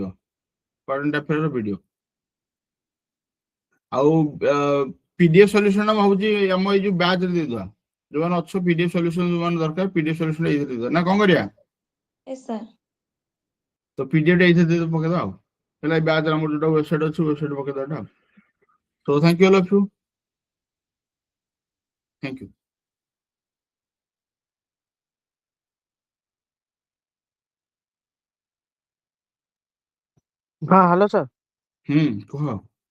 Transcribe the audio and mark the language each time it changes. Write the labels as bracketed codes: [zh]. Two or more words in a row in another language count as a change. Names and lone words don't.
[en] current affairର [or] ଭିଡିଓ ଆଉ [en] PDF solution [or] ମୁଁ ଭାବୁଛି ଆମ ଏଇ ଯୋଉ ବ୍ୟାଚରେ ଦେଇଦେବା। ଯୋଉମାନେ ଅଛ [en] PDF solution [or] ଯୋଉମାନେ ଦରକାର, [en] PDF solution [or] ଏଇଥିରେ ଦେଇଦେବା ନା କଣ କରିବା? [en] yes sir [or] ତ PDF ଏଇଥିରେ ପକେଇଦବା ଆଉ। ହେଲା, ଏ ବ୍ୟାଚରେ ଆମର ଯୋଉଟା ୱେବସାଇଟ୍ ଅଛି, ୱେବସାଇଟ୍ ପକେଇଦବା ଆଉ। [en] So thank you all of you. Thank you. [hi] हाँ हेलो सर। कुह